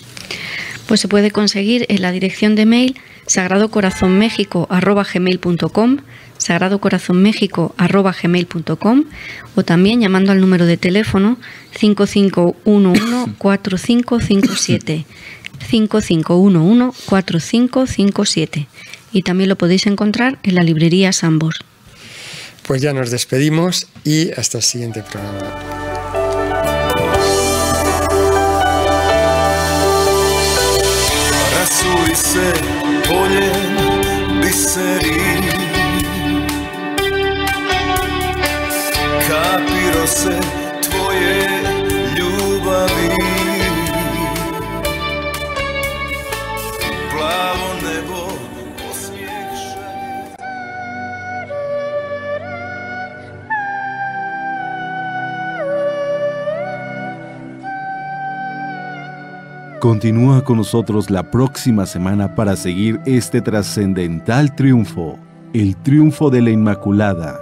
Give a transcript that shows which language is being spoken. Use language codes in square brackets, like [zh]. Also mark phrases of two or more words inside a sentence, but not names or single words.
[es] Pues se puede conseguir en la dirección de mail sagradocorazonmexico@gmail.com, sagradocorazonmexico@gmail.com, o también llamando al número de teléfono 5511-4557. 5511-4557, y también lo podéis encontrar en la librería Sambor. Pues ya nos despedimos y hasta el siguiente programa. [hr] Rasuj se poljem biseri, kapiro se tvoje ljubavi. Plavo nebo osmijeh šalje. [es] Continúa con nosotros la próxima semana para seguir este trascendental triunfo, el triunfo de la Inmaculada.